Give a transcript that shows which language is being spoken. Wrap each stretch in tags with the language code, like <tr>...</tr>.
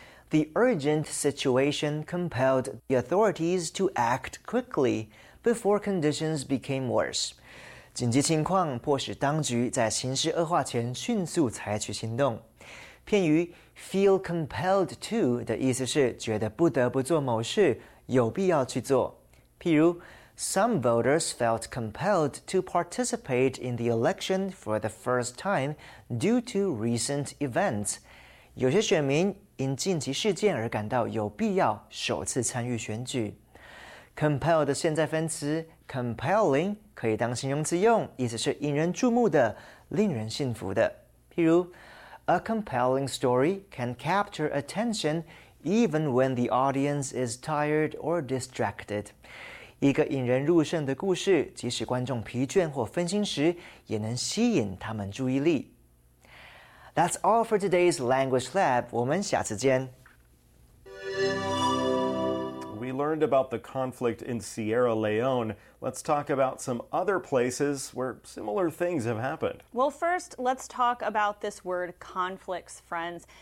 <en>The urgent situation compelled the authorities to act quickly before conditions became worse.</en> <zh>紧急情况迫使当局在形势恶化前迅速采取行动。片语 feel compelled to 的意思是觉得不得不做某事，有必要去做。</zh> <en>譬如 Some voters felt compelled to participate in the election for the first time due to recent events.</en> <zh>有些选民因近期事件而感到有必要首次参与选举。 Compel 的现在分词 compelling 可以当形容词用，意思是引人注目的，令人信服的。</zh> <en>譬如 A compelling story can capture attention even when the audience is tired or distracted.</en> <zh>一个引人入胜的故事，即使观众疲倦或分心时，也能吸引他们注意力。</zh> <en>That's all for today's Language Lab. 我们下次见。 We learned about the conflict in Sierra Leone. Let's talk about some other places where similar things have happened. Well, first, let's talk about this word conflicts, friends.</en>